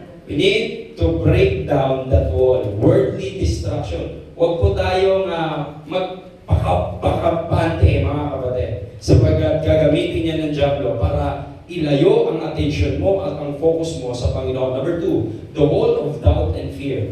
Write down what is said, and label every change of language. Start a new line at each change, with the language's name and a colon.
English: We need to break down that wall. Worldly distraction.
Filipino: Huwag po tayong magpakapante, mga kapatid, sapagkat gagamitin niya ng Diablo para ilayo ang attention mo at ang focus mo sa Panginoon.
English: Number 2, the wall of doubt and fear.